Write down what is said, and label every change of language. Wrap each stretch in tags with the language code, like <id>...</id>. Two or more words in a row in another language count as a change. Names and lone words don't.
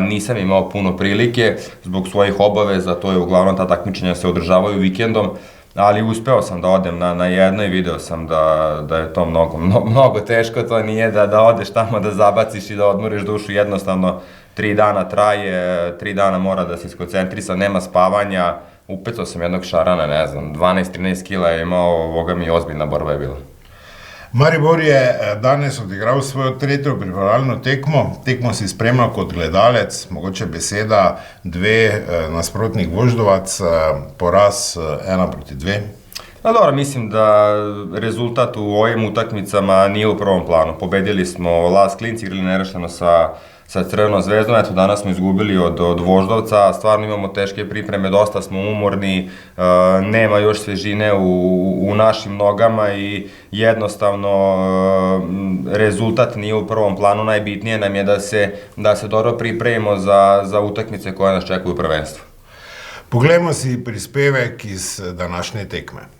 <sr>nisam imao puno prilike zbog svojih obaveza, to je uglavnom ta takmičenja se održavaju vikendom, ali uspeo sam da odem na jedno i video sam da je to mnogo teško, to nije da odeš tamo da zabaciš i da odmoriš dušu, jednostavno 3 dana traje, 3 dana mora da se skoncentrisa, nema spavanja, upecao sam jednog šarana, ne znam, 12-13 kila je imao, Boga mi ozbiljna borba je bila.</sr> <sl>Maribor je danes odigral svojo 3. pripravljalno tekmo. Tekmo si spremljal kot gledalec, mogoče beseda, 2 nasprotnik Voždovac, poraz 1-2.</sl> <sr>Pa dobro, mislim da rezultat u ovim utakmicama nije u prvom planu. Pobedili smo Las Klinci, igrali nerešeno sa Crvenom zvezdom, eto danas smo izgubili od Voždovca, stvarno imamo teške pripreme, dosta smo umorni, nema još svežine u našim nogama i jednostavno rezultat nije u prvom planu, najbitnije nam je da se dobro pripremimo za utakmice koje nas čekaju u prvenstvu.</sr> <sl>Poglejmo si prispevek iz današnje tekme.</sl>